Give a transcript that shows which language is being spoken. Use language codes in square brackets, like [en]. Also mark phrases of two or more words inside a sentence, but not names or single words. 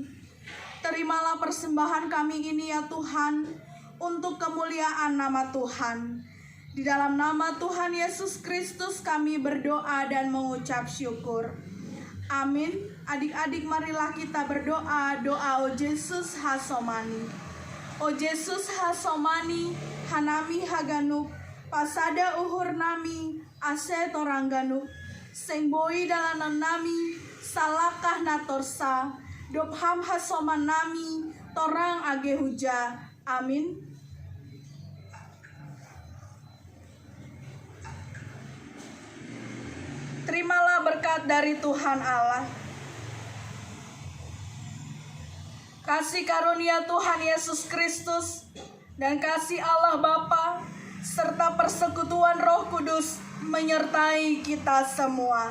[id] Terimalah persembahan kami ini ya Tuhan, untuk kemuliaan nama Tuhan. Di dalam nama Tuhan Yesus Kristus kami berdoa dan mengucap syukur. Amin. Adik-adik marilah kita berdoa doa O Yesus Hasomani. [bts] O Yesus Hasomani, hanami haganuk, pasada uhur nami, ase torangganuk, sengboi dalanan nami, salakah natorsa, dopham hasoman nami, torang age huja. [id] Amin. Terimalah berkat dari Tuhan Allah. Kasih karunia Tuhan Yesus Kristus dan kasih Allah Bapa serta persekutuan Roh Kudus menyertai kita semua.